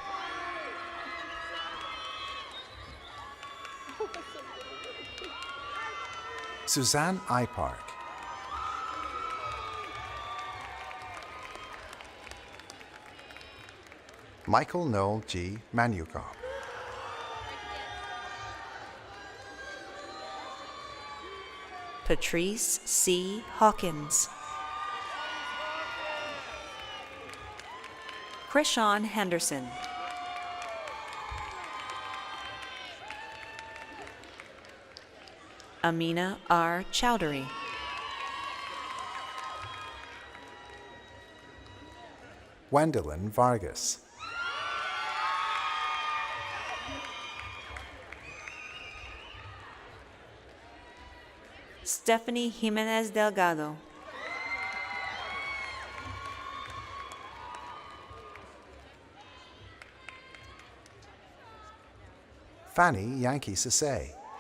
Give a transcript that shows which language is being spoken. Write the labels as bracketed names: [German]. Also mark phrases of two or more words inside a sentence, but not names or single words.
[English] Suzanne I. Park. Michael Noel G. Manukop. Patrice C. Hawkins. Krishan Henderson. Amina R. Chowdhury. Wendelin Vargas. Stephanie Jimenez Delgado. Fanny Yankee Sase.